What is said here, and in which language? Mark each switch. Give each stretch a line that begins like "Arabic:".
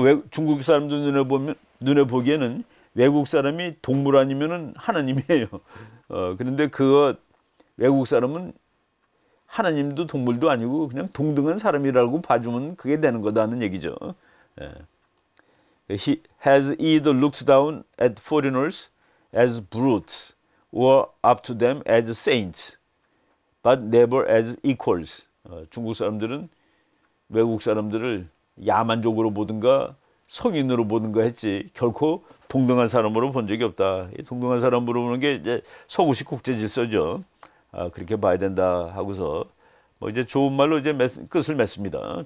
Korean: 중국 사람들 눈에 보기에는 외국 사람이 동물 아니면은 하나님이에요. 그런데 그 외국 사람은 하나님도 동물도 아니고 그냥 동등한 사람이라고 봐주면 그게 되는 거다는 얘기죠. 예.
English: He has either looked down at foreigners as brutes or up to them as saints, but never as equals.
Korean: 중국 사람들은 외국 사람들을 야만적으로 보든가 성인으로 보든가 했지 결코 동등한 사람으로 본 적이 없다. 동등한 사람으로 보는 게 이제 서구식 국제 질서죠. 그렇게 봐야 된다 하고서 뭐 이제 좋은 말로 이제 끝을 맺습니다.